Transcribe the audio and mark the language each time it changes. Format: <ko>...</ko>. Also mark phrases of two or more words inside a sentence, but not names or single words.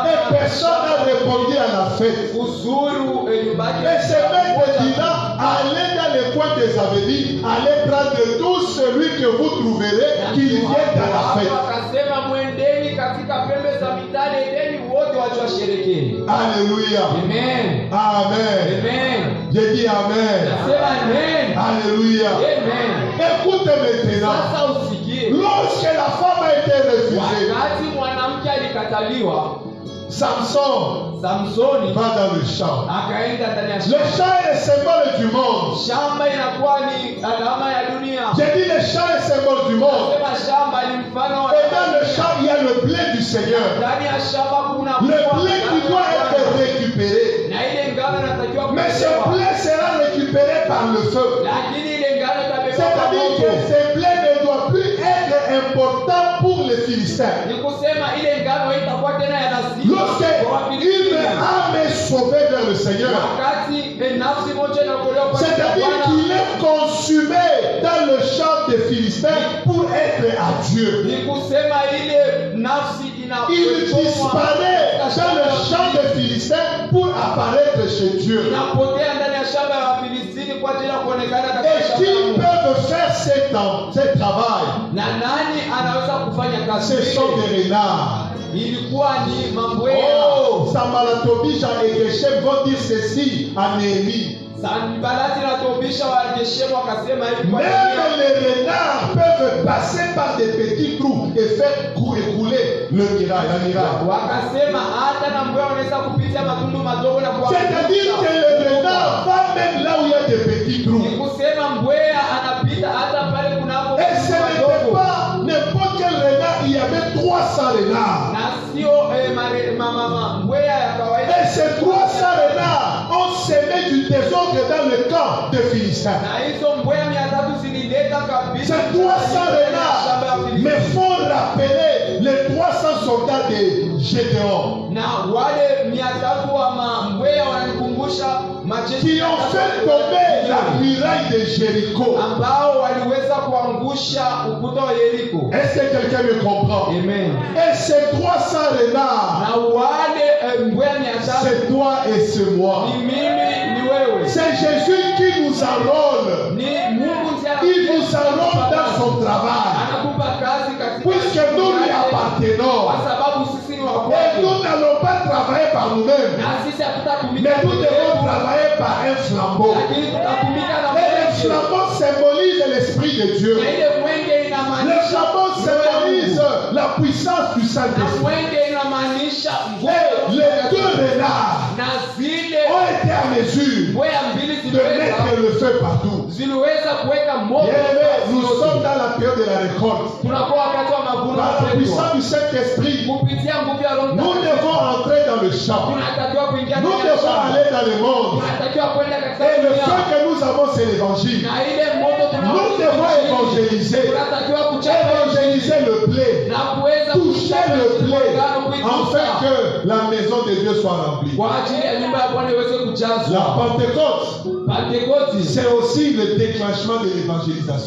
<fr>et personne n'a répondu à la fête.</fr> <sw>kuzuru nyumbani.</sw> <fr>Et ce maître dit-là: allez dans les coins des avenues, allez prendre tout celui que vous trouverez, qu'il vienne dans la fête.</fr> <sw>Akasema mwendeni katika pembe za mitaa, endeni wote waje washerekee.</sw> <fr>Alléluia. Amen. Amen. Amen. J'ai dit Amen.</fr> <sw>Nasema amen.</sw> <fr>Alléluia. Amen. Écoute maintenant.</fr> <sw>Sasa usikie.</sw> <fr>Lorsque la femme a été refusée,</fr> <sw>Wakati mwanamke alikataliwa, Samsoni</sw> <fr>va dans le champ.</fr> <sw>akaenda ndani ya</sw> <fr>Le</fr> <sw>shamba.</sw> <fr>champ est le symbole du monde.</fr> <sw>Shamba inakuwa ni alama ya dunia.</sw> <fr>J'ai dit le champ est le symbole du monde.</fr> <sw>Sema shamba ni mfano wa</sw> <fr>Et dans le champ, il y a le blé du Seigneur.</fr> <sw>ndani ya shamba kuna</sw> <fr>Le blé qui doit être récupéré.</fr> <sw>na ile ngano inatakiwa</sw> <fr>Mais ce</fr> <sw>kupewa.</sw> <fr>blé sera récupéré par le feu.</fr> <sw>Lakini ile ngano itabebwa kwa</sw> <fr>C'est-à-dire que</fr> <sw>moto.</sw> <fr>ce blé ne doit plus être important pour les Philistins.</fr> <sw>Ni kusema ile ngano itakuwa tena ya lazima</sw> <fr>Lorsque</fr> <sw>kwa Wafilisti.</sw> <fr>une âme est sauvée vers le Seigneur,</fr> <sw>Wakati nafsi moja inaokolewa kwa jina la</sw> <fr>c'est-à-dire</fr> <sw>Bwana,</sw> <fr>qu'il est consumé dans le champ des Philistins pour être à Dieu.</fr> <sw>ni kusema ile nafsi</sw> <fr>Il disparaît dans le champ des Philistins pour apparaître chez Dieu.</fr> <sw>inapotea ndani ya shamba ya Wafilistini kwa ajili ya kuonekana katika</sw> <fr>Et</fr> <sw>shamba</sw> <fr>qui</fr> <sw>la Mungu.</sw> <fr>peuvent faire ce travail?</fr> <sw>Na nani anaweza kufanya kazi</sw> <fr>Ce sont</fr> <sw>ile?</sw> <fr>des renards.</fr> <sw>Ilikuwa ni mambwea.</sw> <fr>Oh, Sambalatobisha et Geshem vont dire ceci à Néhémie.</fr> <sw>Sanbalati na Tobisha wa Geshemu wakasema hivi kwa</sw> <fr>Même</fr> <sw>Yeremia,</sw> <fr>les renards peuvent passer par des petits trous et faire écouler le miracle, la miracle.</fr> <sw>wakasema hata na mbweha wanaweza kupitia matundu madogo na</sw> <fr>C'est-à-dire que le renard va même là où il y a des petits trous.</fr> <sw>Ni kusema mbweha anapita hata pale kunapo</sw> <fr>c'est 300 renards.</fr> <sw>na sio mbweha ya kawaida.</sw> <fr>Et ces 300 renards ont semé du désordre dans le camp de Philistins.</fr> <sw>Na hizo mbweha 300 zilileta kabisa.</sw> <fr>Ces 300 renards me font rappeler les 300 soldats de Gédéon.</fr> <sw>Na wale 300 wa mbweha wananikumbusha majeshi</sw> <fr>qui ont fait tomber la muraille de Jéricho.</fr> <sw>ambao waliweza kuangusha ukuta wa Yeriko.</sw> <fr>Est-ce que quelqu'un me comprend? Amen. Et ces 300 renards,</fr> <sw>Na wale mbweha 300</sw> <fr>c'est toi et c'est moi.</fr> <sw>ni mimi ni wewe.</sw> <fr>C'est Jésus qui nous enrôle.</fr> <sw>Ni Mungu ndiye</sw> <fr>Il nous enrôle dans son travail.</fr> <sw>anakupa kazi katika</sw> <fr>Puisque nous lui appartenons.</fr> <sw>kwa sababu sisi ni wa</sw> <fr>Et</fr> <sw>kwake.</sw> <fr>nous n'allons pas travailler par nous-mêmes.</fr> <sw>Na sisi hatutatumika</sw> <fr>Mais nous devons travailler par un flambeau.</fr> <sw>lakini tutatumika na</sw> <fr>Et le flambeau symbolise l'Esprit de Dieu.</fr> <sw>na ile mwenge</sw> <fr>Le</fr> <sw>inamaanisha</sw> <fr>flambeau symbolise la puissance du</fr> <sw>na</sw> <fr>Saint-Esprit.</fr> <sw>mwenge inamaanisha</sw> <fr>Et les deux renards</fr> <sw>na zile</sw> <fr>ont été à mesure</fr> <sw>mbweha mbili</sw> <fr>de mettre le feu partout.</fr> <sw>ziliweza kuweka moto.</sw> <fr>Bien-aimés, nous sommes dans la période de la récolte.</fr> <sw>Tunakuwa wakati wa mavuno</sw> <fr>Par la puissance du Saint-Esprit,</fr> <sw>kupitia nguvu ya Roho</sw> <fr>nous</fr> <sw>Mtakatifu.</sw> <fr>devons entrer dans le champ.</fr> <sw>Tunatakiwa kuingia</sw> <fr>Nous</fr> <sw>ndani ya</sw> <fr>devons</fr> <sw>shamba.</sw> <fr>aller dans le monde.</fr> <sw>Tunatakiwa kwenda katika</sw> <fr>Et le</fr> <sw>dunia.</sw> <fr>feu que nous avons, c'est l'évangile.</fr> <sw>Na ile moto</sw> <fr>Nous devons évangéliser.</fr> <sw>tunatakiwa kuchapa</sw> <fr>Évangéliser le blé.</fr> <sw>na kuweza</sw> <fr>Toucher le blé.</fr> <sw>kuikuza</sw> <fr>Afin que la maison de Dieu soit remplie.</fr> <sw>kwa ajili ya nyumba ya Bwana iweze</sw> <fr>La</fr> <sw>kujazwa.</sw> <fr>Pentecôte,</fr> <sw>Pentekoste</sw> <fr>c'est aussi le déclenchement de l'évangélisation.</fr>